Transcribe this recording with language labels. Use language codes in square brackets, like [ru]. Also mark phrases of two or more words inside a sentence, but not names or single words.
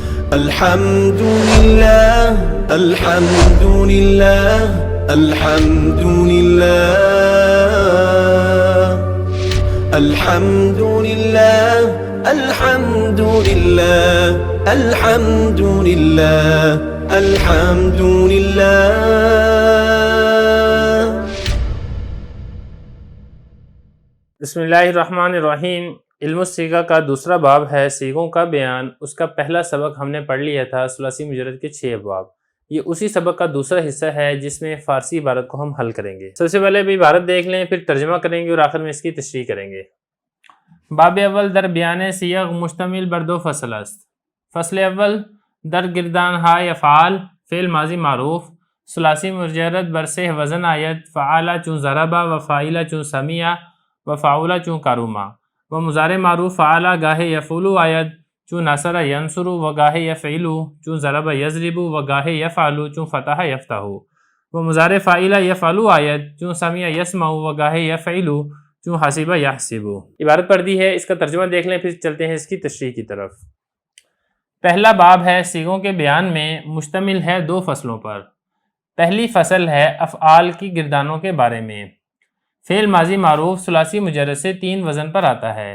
[ar] الحمد لله الحمد لله الحمد لله الحمد لله الحمد لله الحمد لله الحمد لله. بسم اللہ الرحمن الرحیم. [ur] علم الصیغہ کا دوسرا باب ہے صیغوں کا بیان. اس کا پہلا سبق ہم نے پڑھ لیا تھا ثلاثی مجرد کے 6 ابواب. یہ اسی سبق کا دوسرا حصہ ہے جس میں فارسی عبارت کو ہم حل کریں گے. سب سے پہلے بھی عبارت دیکھ لیں، پھر ترجمہ کریں گے اور آخر میں اس کی تشریح کریں گے. [fa] باب اول در بیان صیغ مشتمل بر 2 فصل است. فصل اول در گردان های افعال فعل ماضی معروف ثلاثی مجرد بر 3 وزن آید. فعال چون ضربا و فاعل چون سمیع و فاعول چون کروما و مضارع معروف فعال گاہ یفعل آید چون [ar] نصر ینصر [fa] و گاہ یفعل چون [ar] ضرب یضرب [fa] و گاہ یفعل چون [ar] فتح یفتح [fa] و مضارع فاعل یفعل آید چون سمیع یسمع و گاہ یفعل چون [ar] حسب یحسب. [ur] عبارت پڑھ دی ہے، اس کا ترجمہ دیکھ لیں پھر چلتے ہیں اس کی تشریح کی طرف. پہلا باب ہے صیغوں کے بیان میں، مشتمل ہے 2 فصلوں پر. پہلی فصل ہے افعال کی گردانوں کے بارے میں. فعل ماضی معروف ثلاثی مجرد سے 3 وزن پر آتا ہے.